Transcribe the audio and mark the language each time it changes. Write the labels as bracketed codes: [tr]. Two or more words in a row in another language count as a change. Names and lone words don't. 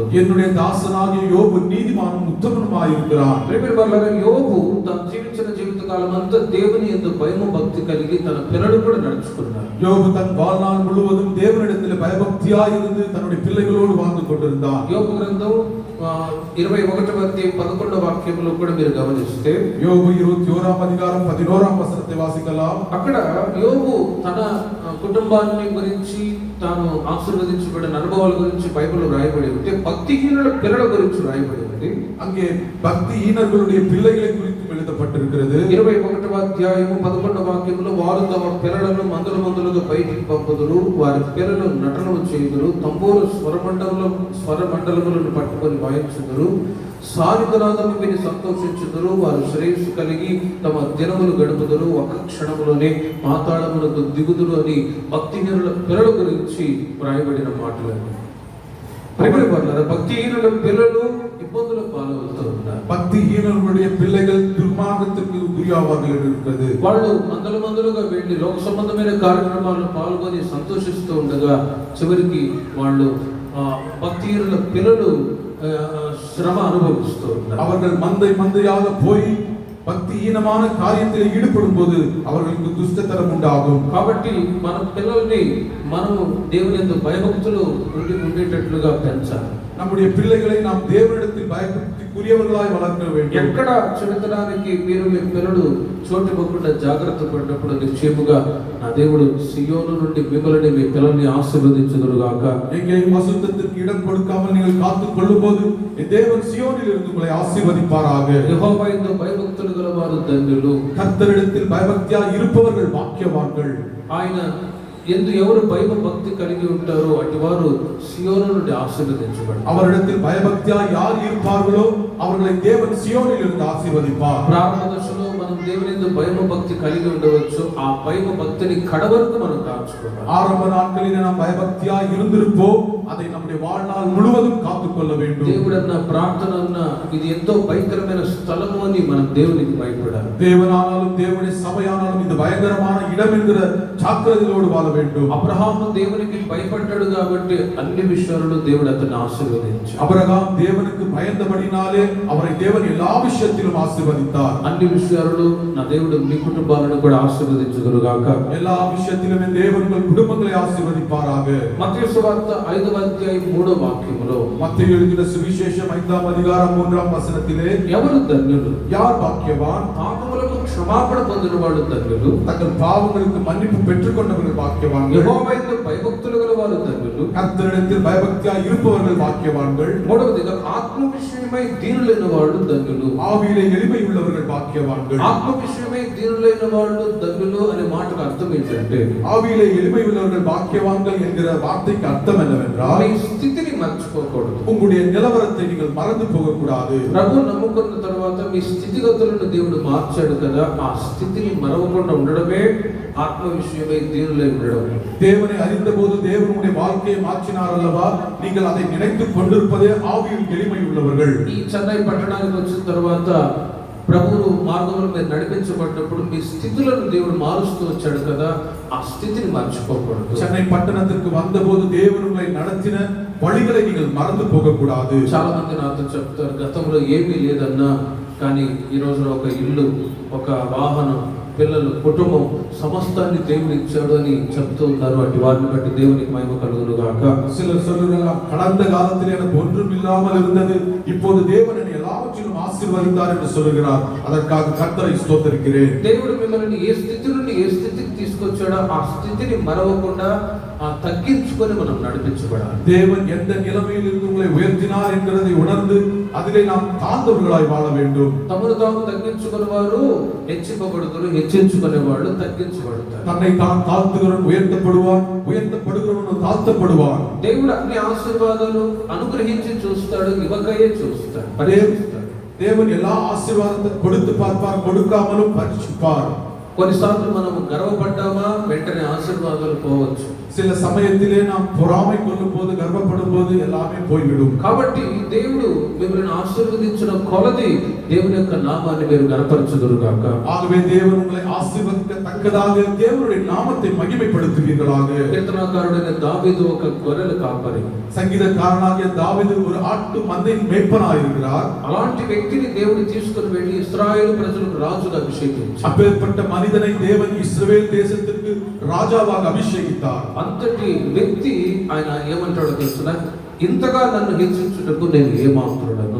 [ta] என்னுடைய தாசனாகிய யோபு நீதிமானும் உத்தமனுமாய் இருக்கிறான். [te] ప్రియమైన యోబు తను జీవించిన జీవితకాలం అంతా దేవుని యందు భయము భక్తి కలిగి తన పిల్లలు కూడా నడుచుకున్నాడు. [ta] யோபு தன் வாழ்நாள் முழுவதும் தேவனிடத்தில் பயபக்தியாய் இருந்து தன்னுடைய பிள்ளைகளோடு வாழ்ந்து கொண்டிருந்தான். [te] యోబు గ్రంథం 21వ అధ్యాయం 11వ వాక్యంలో కూడా మీరు గమనిస్తే, [ta] யோபு 21வது அதிகாரம் 11வது வசனத்தை வாசிக்கலாம். [te] అక్కడ యోబు తన కుటుంబాన్ని గురించి, తాను ఆశీర్వదించబడిన అనుభవాల గురించి బైబిల్లో రాయబడి ఉంటే, భక్తిహీనుల పిల్లల గురించి రాయబడి ఉంది. [ta] அங்கே பக்திஹீனர்களுடைய பிள்ளைகளை குறித்து எழுதப்பட்டிருக்கிறது. [te] 21వ అధ్యాయం 11వ వాక్యంలో, వారు తమ పిల్లలను మందులుగా బయటికి పంపుదురు, వారి పిల్లలు నటనలు చేయుదురు, తంబూరు స్వరమండలములను పట్టుకొని వాయించుదురు, సారితనాదము విని సంతోషించుదురు, వారు శ్రేయస్సు కలిగి తమ దినములు గడుపుదురు, ఒక క్షణములోనే పాతాళములకు దిగుదురు అని భక్తిహీనుల పిల్లల గురించి వ్రాయబడిన మాటలు. భక్తిహీనుల పిల్లలు ఇబ్బందులకు పాలవుతూ ఉన్నారు. [ta] பக்திஹீனர்களுடைய பிள்ளைகள் துர்மார்க்கத்திற்கு గురియాவார்கள் என்று இருக்கிறது. [te] వాళ్ళు మందలుగా వెళ్ళి లోక సంబంధమైన కార్యక్రమాల్లో పాల్గొని సంతోషిస్తూ ఉండగా చివరికి వాళ్ళు భక్తిహీనుల పిల్లలు శ్రమ అనుభవిస్తూ ఉన్నారు. [ta] அவர்கள் மந்தையாக போய் பக்திஹீனமான காரியத்தில் ஈடுபடும் போது அவர்களுக்கு துஷ்டத்தனம் உண்டாகும். [te] కాబట్టి మన పిల్లల్ని మనము దేవుని యందు భయభక్తులు ఉండేటట్లుగా పెంచాలి. [ta] நம்முடைய பிள்ளைகளை நாம் தேவனிடத்தில் பயபக்திக்குரியவர்களாய் வளர்க்க வேண்டும். [te] ఎక్కడ చెడుతనానికి మీరు మీ పిల్లలు చోటు ఇవ్వకుండా జాగ్రత్త పడినప్పుడు నిశ్చయముగా నా దేవుడు సియోను నుండి మిమ్మల్ని మీ పిల్లల్ని ఆశీర్వదించుదురుగాక. [ta] எங்கேயும் அசுத்தத்திற்கு இடம் கொடுக்காமல் நீங்கள் காத்துக் கொள்ளும்போது தேவன் சியோனில் இருந்து உங்களை ஆசீர்வதிப்பாராக. [te] యెహోవా యందు భయభక్తులు గల వారు ధన్యులు. [ta] கர்த்தரிடத்தில் பயபக்தியாய் இருப்பவர்கள் பாக்கியவான்கள். [te] ఆయన ఎందు ఎవరు భక్తి కలిగి ఉంటారో అటు వారు సియోను నుండి ఆశీర్వదించబడతారు. [ta] அவரிடத்தில் பயபக்தியாய் யார் இருப்பார்களோ அவர்களை தேவன் சியோனில் இருந்து ஆசீர்வதிப்பார். [te] ప్రారంభ దశలో మనం దేవుని యందు భక్తి కలిగి ఉండవచ్చు. ఆ భక్తిని కడవరకు మనం దాచుకోవాలి. [ta] ஆரம்ப நாட்களில் நாம் பயபக்தியாய் இருந்திருப்போம், அதை நம்முடைய வாழ்நாள் முழுவதும் காத்துக்கொள்ள வேண்டும். [te] దేవుడన్న ప్రార్థన అన్న ఇది ఎంతో భయంకరమైన స్థలము అని మనం దేవునికి భయపడాలి. [ta] தேவனானாலும் தேவனுடைய சபையானாலும் இது பயங்கரமான இடம் என்கிற ஜாக்கிரதையோடு வாழ வேண்டும். [te] అబ్రహాము దేవునికి భయపడ్డాడు కాబట్టి అన్ని విషయాలలో దేవుడు అతన్ని ఆశీర్వదించాడు. [ta] అబ్రహాం దేవునికి பயந்தபடினாலே அவரை தேவன் எல்லா விஷயத்திலும் ஆசீர்வதித்தார். [te] అన్ని విషయాలలో నా దేవుడు మీ కుటుంబాలను కూడా ఆశీర్వదించుదురుగాక. [ta] எல்லா விஷயத்திலும் தேவன் உங்கள் குடும்பங்களை ஆசீர்வதிப்பாராக. [te] మత్తయి సువార్త 5వ అధ్యాయం 3వ వాక్యములో, [ta] மத்தேயு எழுதின சுவிசேஷம் 5வது அதிகாரம் 3வது வசனத்திலே, [te] ఎవరు ధన్యులు? [ta] யார் பாக்கியவான்? [te] పాపములకు క్షమాపణ పొందినవాడు ధన్యులు. [ta] தங்கள் பாவங்களுக்கு மன்னிப்பு பெற்றுக்கொண்டவர்கள் பாக்கியவான்கள். [te] యెహోవా యందు భయభక్తులు గల వారు ధన్యులు. [ta] கர்த்தரிடத்தில் பயபக்தியாய் இருப்பவர்கள் பாக்கியவான்கள். [te] మూడవదిగా ఆత్మ విషయమై దీనులైన వాళ్ళు ధన్యులు. [ta] ஆவியிலே எளிமை உள்ளவர்கள் பாக்கியவான்கள். [te] ఆత్మ విషయమై దీనులైన వాళ్ళు ధన్యులు అనే మాటకు అర్థం ఏంటంటే, [ta] ஆவியிலே எளிமை உள்ளவர்கள் பாக்கியவான்கள் என்கிற வார்த்தைக்கு அர்த்தம் என்னவென்றால், [te] మీ స్థితిని మర్చిపోకూడదు. [ta] உங்களுடைய நிலவரத்தை நீங்கள் மறந்து போகக்கூடாது. [te] ప్రభు నమ్ముకున్న తర్వాత మీ స్థితిగతులను దేవుడు మార్చాడు కదా, ఆ స్థితిని మరవకుండా ఉండడమే ఆత్మ విషయమై దీనులై ఉండడం. [ta] தேவனை அறிந்தபோது தேவனுடைய வாழ்க்கையை மாற்றினார் அல்லவா, நீங்கள் அதை நினைத்துக் கொண்டிருப்பதே ஆவியில் எளிமை உள்ளவர்கள். [te] ఈ చెన్నై పట్టణానికి వచ్చిన తర్వాత ప్రభువు మార్గంలో మీరు నడిపించబడినప్పుడు మీ స్థితులను దేవుడు మారుస్తూ వచ్చాడు కదా, ఆ స్థితిని మర్చిపోకూడదు. [ta] சென்னை பட்டணத்திற்கு வந்தபோது தேவன் உங்களை நடத்தின வழிகளை நீங்கள் மறந்து போகக்கூடாது. [te] చాలా మంది నాతో చెప్తారు, గతంలో ఏమీ లేదన్నా కానీ ఈ రోజున ఒక ఇల్లు, ఒక వాహనం, పిల్లలు, కుటుంబం సమస్తాన్ని దేవుడు ఇచ్చాడు అని చెప్తూ ఉన్నారు. అటు వారిని బట్టి దేవునికి మహిమ కలుగును గాక. [ta] சிலர் சொல்லுகிறார், கடந்த காலத்தில் எனக்கு ஒன்றும் இல்லாமல் இருந்தது, இப்போது தேவன் என்னை எல்லாவற்றிலும் ஆசீர்வதித்தார் என்று சொல்லுகிறார். அதற்காக கர்த்தரை ஸ்தோத்திரிக்கிறேன். [te] దేవుడు మిమ్మల్ని ఏ స్థితి నుండి ఏ స్థితికి తీసుకొచ్చాడో ఆ స్థితిని మరవకుండా తగ్గించుకొని మనం నడిపించబడాలి. [ta] தேவன் எந்த நிலைமையில் இருந்து உங்களை உயர்த்தினார் என்கிறதை உணர்ந்து அதிலே நாம் தாழ்ந்தவர்களாய் வாழ வேண்டும். [te] తమను తాము తగ్గించుకునే వారు హెచ్చింపబడుతారు, హెచ్చించుకునే వాళ్ళు తగ్గించబడతారు. [ta] தன்னை தான் தாழ்த்துகிறவன் உயர்த்தப்படுவான், உயர்த்தப்படுகிறவன் தாழ்த்தப்படுவான். [te] దేవుడు అన్ని ఆశీర్వాదాలు అనుగ్రహించి చూస్తాడు, ఇవ్వకయే చూస్తాడు, పరీక్షిస్తాడు. [ta] தேவன் எல்லா ஆசீர்வாதத்தை கொடுத்து பார்ப்பார், கொடுக்காமலும் பரீட்சிப்பார். [te] కొన్నిసార్లు మనము గర్వపడ్డామా వెంటనే ఆశీర్వాదాలు పోవచ్చు. [ta] சில சமயத்திலே நாம் பொறாமை கொள்ளும் போது, கர்வப்படும் போது எல்லாமே போய்விடும். [te] కాబట్టి దేవుడు మిమ్మల్ని ఆశీర్వదించిన కొలది దేవుని యొక్క నామాన్ని మీరు గణపరచుదురు గాక. [ta] ஆகவே தேவன் உங்களை ஆசீர்வதிக்கத்தக்கதாக தேவனுடைய நாமத்தை மகிமைப்படுத்துவீர்களாக. [te] కీర్తనకారుడైన దావీదు ఒక గొర్రెల కాపరి, [ta] சங்கீதக்காரனாகிய தாவீது ஒரு ஆட்டு மந்தையின் மேய்ப்பனாய் இருக்கிறார். [te] అలాంటి వ్యక్తిని దేవుడు తీసుకుని వెళ్ళి ఇశ్రాయేలు ప్రజలకు రాజుగా అభిషేకించారు. [ta] அப்பேற்பட்ட మనిதனை தேவன் இஸ்ரவேல் தேசத்திற்கு ராஜாவாக அபிஷேகித்தார். [te] అంతటి వ్యక్తి ఆయన ఏమంటాడో తెలుసునా, ఇంతగా నన్ను హెచ్చించుటకు నేను ఏమాత్రుడను.